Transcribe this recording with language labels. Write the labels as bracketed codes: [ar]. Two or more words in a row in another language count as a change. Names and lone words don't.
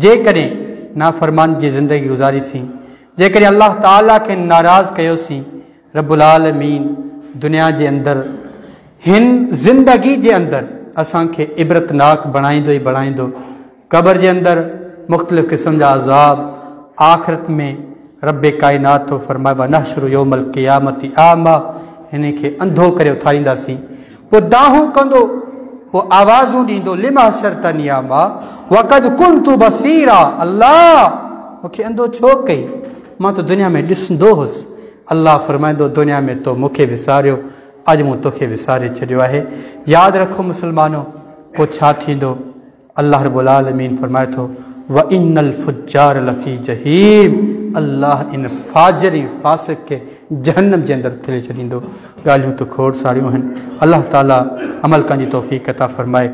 [sd] जेकॾहिं नाफ़रमान जी ज़िंदगी गुज़ारीसीं, जेकॾहिं अल्लाह ताला खे नाराज़ कयोसीं, [ar] رب العالمين [sd] दुनिया जे अंदरि हिन ज़िंदगी जे अंदरि असांखे इबरतनाक बणाईंदो ई बणाईंदो। क़ब्र जे अंदरि मुख़्तलिफ़ क़िस्म जा अज़ाब, आख़िरत में रब्बे काइनात थो फरमाए [ar] ونحشره يوم القيامة أعمى, [sd] हिन खे अंधो करे उथारींदासीं। पोइ दाहूं कंदो, पोइ आवाज़ूं ॾींदो [ar] لم حشرتني أعمى وقد كنت بصيرا, [sd] अल्लाह मूंखे अंधो छो कई, मां त दुनिया में ॾिसंदो हुउसि। अल्लाह फरमाईंदो दुनिया में तो मूंखे विसारियो, अॼु मूं तोखे विसारे छॾियो आहे। यादि रखो मुस्लमानो, पोइ छा थींदो? अल्लाह [ar] رب العالمين [sd] फरमाए थो [ar] وإن الفجار لفي جحيم, [sd] अल्लाह इन फाजिर फासिक खे जहन्नम जे अंदरि ठेले छॾींदो। ॻाल्हियूं त खोड़ सारियूं आहिनि। अल्लाह ताला अमल करण जी तौफ़ीक़ अता फरमाए।